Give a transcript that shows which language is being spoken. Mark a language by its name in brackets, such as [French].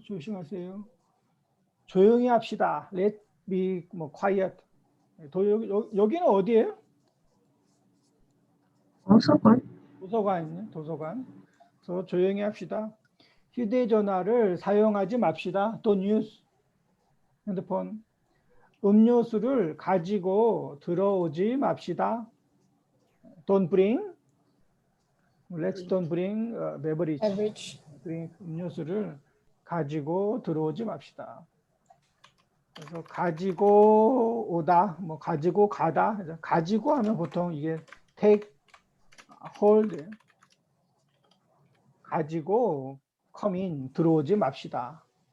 [Korean] 조심하세요. 조용히 합시다. [English] Let be quiet. [Korean] 여기는 어디예요? 도서관. 그래서 조용히 합시다. 휴대전화를 사용하지 맙시다. [English] Don't use 핸드폰. [Korean] 음료수를 가지고 들어오지 맙시다. [English] Don't bring. Let's don't bring beverage. [Korean] 음료수를 가지고 들어오지 맙시다. 그래서 가지고 오다, 가지고 가다. 가지고 하면 보통 이게 take, hold. 가지고 [English] come in, [Korean] 들어오지 맙시다.